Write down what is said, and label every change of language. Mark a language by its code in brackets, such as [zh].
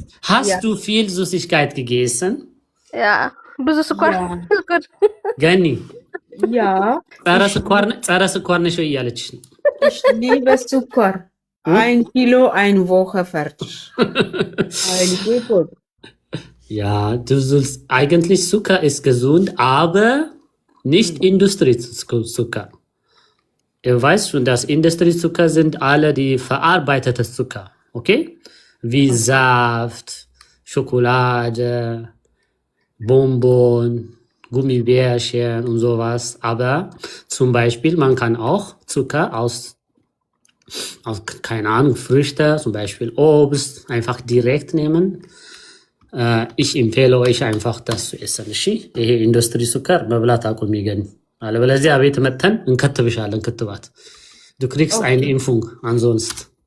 [de] Hast du viel Süßigkeit gegessen? Ja, [am] ብዙ ስኳር [de] gut. [am] ገኒ [de] Ja. [am] ጸረ ስኳር ነሽ ወይ እያለችሽ ነው። [de] Ich liebe Zucker. 1 Kilo, 1 Woche fertig. Ja, eigentlich Zucker ist gesund, aber nicht Industriezucker. Ihr weißt schon, dass Industriezucker sind alle die verarbeitete Zucker, okay? Wie Saft, Schokolade, Bonbon, Gummibärchen und sowas. Aber zum Beispiel, man kann auch Zucker aus keine Ahnung, Früchte, zum Beispiel Obst, einfach direkt nehmen. Ich empfehle euch einfach, das zu essen. [am] እሺ ይሄ ኢንዱስትሪ ሱከር መብላት አቁም ይገኝ አለበለዚያ ቤት መተን እንከትብሻለን ክትባት [de] du kriegst eine Impfung ansonst